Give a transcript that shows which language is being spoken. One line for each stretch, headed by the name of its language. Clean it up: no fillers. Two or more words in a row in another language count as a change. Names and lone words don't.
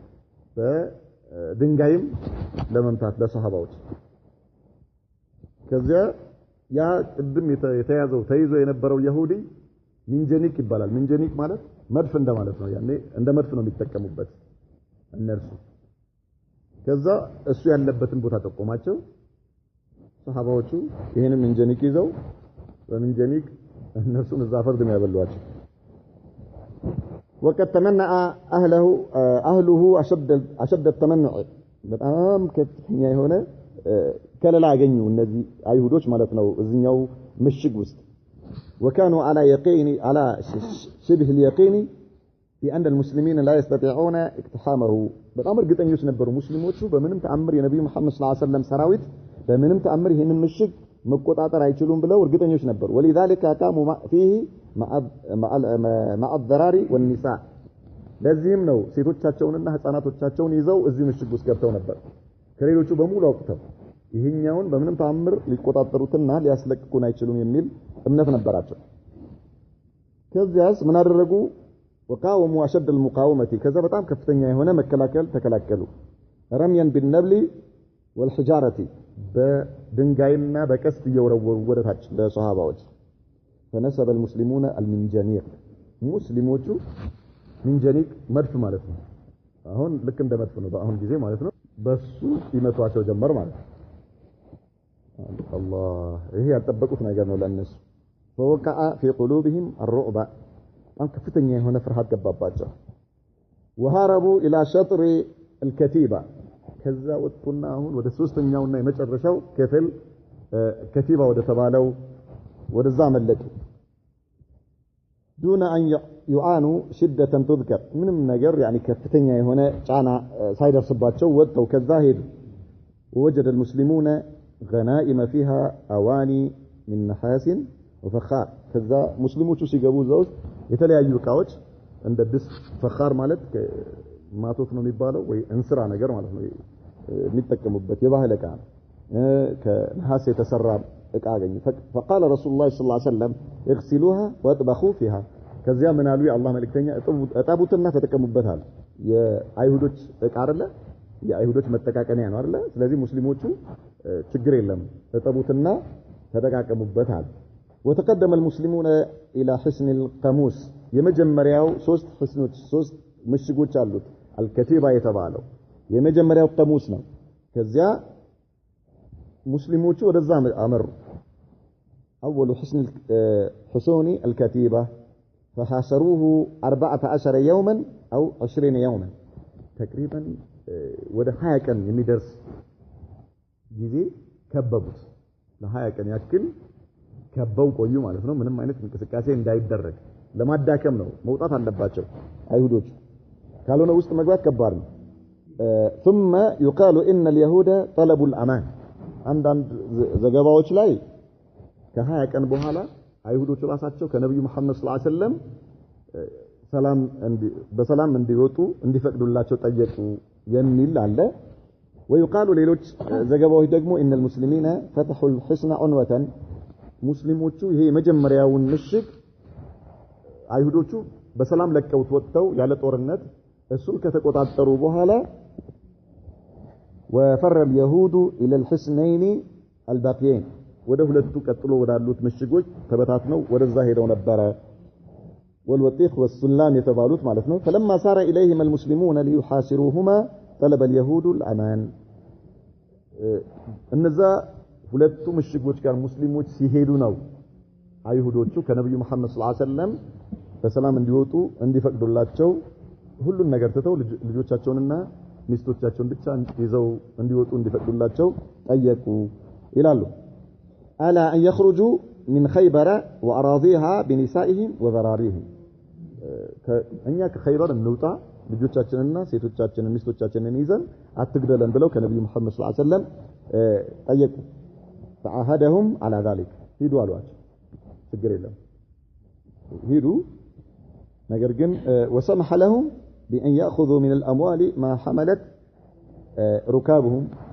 Amharic: በድንጋይም ለመምታት ለሰሃባዎች ከዚያ ያ ቅድም የተያዘው ተይዞ የነበረው ይሁዲ ሚንጀኒክ ይባላል ሚንጀኒክ ማለት መድፍ እንደማለት ነው ያኔ እንደ መድፍ ነው የሚጠቀሙበት እነርሱ ከዛ እሱ ያለበትን ቦታ ተቆማቸው ሰሃባዎቹ ይሄንን ሚንጀኒክ ይዘው በሚንጀኒክ እነሱን እዛ ፈርድ ነው ያበሏቸው
Arabic: وقد تمنع اهله اشد التمنع
Amharic: በጣም ከፍተኛ የሆነ ከለላ አገኙ እነዚህ አይሁዶች ማለት ነው እዚህኛው ምሽግ ውስጥ
Arabic: وكانوا على شبه اليقين بأن المسلمين لا يستطيعون اقتحامه
Amharic: በጣም እርግጠኞች ነበሩ ሙስሊሞቹ በምንም ተአምር የነብዩ መሐመድ
Arabic: صلى الله عليه وسلم
Amharic: ሰራዊት በምንም ተአምር ይሄንን ምሽግ መቆጣጠር አይችሉም ብለው እርግጠኞች ነበሩ
Arabic: ولذلك قاموا فيه مع الضرار والنساء
Amharic: ለዚህም ነው ሴቶቻቸውንና ህፃናቶቻቸውን ይዘው እዚህ ምሽግ ውስጥ ገብተው ነበር ከሌሎቹ በሙሉ አውጥተው ይሄኛውን በምንም ተአምር ሊቆጣጠሩትና ሊያስለቅቁን አይችሉም የሚል እምነት ነበራቸው ከዚያስ ምን አደረጉ
Arabic: وقاوموا أشد المقاومة كذا
Amharic: በጣም ከፍተኛ የሆነ መከላከል ተከላከሉ
Arabic: رميا بالنبل والحجارة
Amharic: በድንጋይና በቀስት እየወረወሩ ወደታች ለሷሃባዎች
Arabic: فنسب المسلمون المنجنيق
Amharic: ሙስሊሞቹ ሚንጀኒቅ መድፍ ማለት ነው አሁን ልክ እንደ መድፍ ነው በአሁን ጊዜ ማለት ነው በሱ ይመቷቸው ጀመር ማለት ነው الله ይሄ ያልጠበቁት ነገር ነው ለነሱ
Arabic: فوقع في قلوبهم الرعب
Amharic: አን ከፍተኛ የሆነ ፍርሃት ገባባቸው
Arabic: وهربوا الى شطر الكتيبه
Amharic: ከዛ ወጥቶና አሁን ወደ ሶስተኛውና የመጨረሻው ክፍል ከቲባ ወደ ተባለው ወደዛ መለጡ
Arabic: دون ان يعانوا شده تذكر
Amharic: ምንም ነገር يعني ከፍተኛ የሆነ ጫና ሳይደርስባቸው ወጥተው ከዛ ሄዱ
Arabic: ووجد المسلمون غنائم فيها اواني من نحاس وفخار
Amharic: ከዛ ሙስሊሞቹ ሲገቡ ዘውት የተለያዩ ዕቃዎች እንደ ድስ ፈኻር ማለት ማቶት ነው የሚባለው ወይ እንስራ ነገር ማለት ነው የሚጠቀሙበት የባህል ዕቃ ከነሐስ የተሰራ ዕቃ አገኙ
Arabic: فقال رسول الله صلى الله عليه وسلم اغسلوها واطبخوا فيها
Amharic: ከዚያ ምን አሉ የአላህ መልእክተኛ እጠቡትና ተጠቀሙበታል የአይሁዶች ዕቃ አይደለ የአይሁዶች መጠቃቀሚያ ነው አይደለ ስለዚህ ሙስሊሞቹ ችግር የለም እጠቡትና ተጠቃቀሙበታል
Arabic: وتقدم المسلمون الى حصن القاموس
Amharic: የመጀመሪያው ሶስት حصኖች ሶስት ምሽጎች አሉት አልከቲባ የተባለው የመጀመሪያው ቀሙስ ነው ከዚያ ሙስሊሞቹ ወደዛ አመሩ
Arabic: اول حصون الكتيبه فحاصروه 14 يوما او 20 يوما تقريبا ወደ
Amharic: 20 ቀን የሚደርስ ጊዜ ከበቡት ለ20 ቀን ያክል ከበው ቆዩ ማለት ነው ምንም አይነት እንቅስቃሴ እንዳይደረግ ለማዳከም ነው መውጣት አለባቸው አይሁዶች ካልሆነ ውስጥ መግባት ከባድ ነው
Arabic: ثم يقال ان اليهود طلبوا الامان
Amharic: አንዳንድ ዘገባዎች ላይ ከ20 ቀን በኋላ አይሁዶች ራሳቸው ከነብዩ መሐመድ
Arabic: صلى الله عليه وسلم
Amharic: በሰላም እንዲወጡ እንዲፈቅዱላቸው ጠየቁ የሚል አለ ويقال ሌሎች ዘገባዎች ደግሞ
Arabic: ان المسلمين فتحوا الحصن عنوة
Amharic: ሙስሊሞቹ ይሄ የመጀመሪያውን ምሽግ አይሁዶቹ በሰላም ለቀውት ወጥተው ያለ ጦርነት እሱን ከተቆጣጠሩ በኋላ
Arabic: وفر اليهود الى الحصنين الباقيين
Amharic: ወደ ሁለቱ ቀጥሎ ወዳሉት ምሽጎች ተበታትነው ወደዛ ሄደው ነበር
Arabic: والوطيخ والسلام
Amharic: የተባሉት ማለት ነው
Arabic: فلما سار اليهم المسلمون ليحاصروهما طلب اليهود الامان
Amharic: እነዛ ሁለቱ ምሽጎች ጋር ሙስሊሞች ሲሄዱ ነው አይሁዶቹ ከነብዩ መሐመድ
Arabic: صلى الله عليه وسلم
Amharic: በሰላም እንዲወጡ እንዲፈቅዱላቸው ሁሉን ነገር ተተው ልጆቻቸውንና ሚስቶቻቸውን ብቻ ይዘው እንዲወጡ እንዲፈቅዱላቸው ጠየቁ ይላሉ
Arabic: الا ان يخرجوا من خيبر واراضيها بنسائهم وذراريهم
Amharic: እኛ ከኸይበር እንውጣ ልጆቻችንና ሴቶቻችንን ሚስቶቻችንን ይዘን አትግደለን ብለው ከነብዩ መሐመድ
Arabic: صلى الله عليه وسلم
Amharic: ጠየቁ
Arabic: فعهدهم على ذلك
Amharic: ሂዱ አሏቸው ችግር የለም ሂዱ ነገር ግን
Arabic: وسمح لهم بأن يأخذوا من الأموال ما حملت ركابهم